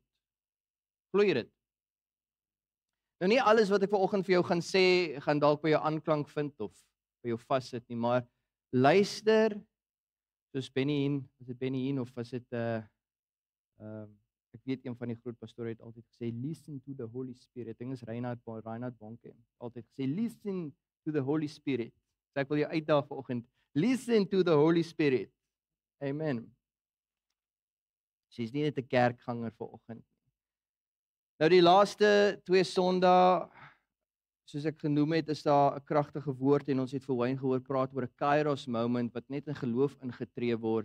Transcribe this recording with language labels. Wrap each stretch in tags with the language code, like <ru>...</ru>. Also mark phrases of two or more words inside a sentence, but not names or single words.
<af>Glo jy dit? Nou nie alles wat ek vanoggend vir jou gaan sê, gaan dalk by jou aanklank vind of by jou vassit nie, maar luister, soos Benny Hinn, was dit Benny Hinn of was dit ek weet een van die groot pastore het altyd gesê,</af> <en>listen to the Holy Spirit.</en> <af>Ding is Reinhard Bonke, altyd gesê,</af> <en>listen to the Holy Spirit.</en> <af>So ek wil jou uitdaag vanoggend,</af> <en>listen to the Holy Spirit.</en> <af>Amen. Sy's nie net 'n kerkganger vanoggend. Nou die laaste 2 Sondae, soos ek genoem het, is daar 'n kragtige woord en ons het vir Wayne gehoor praat oor 'n Kairos moment wat net in geloof ingetree word.</af>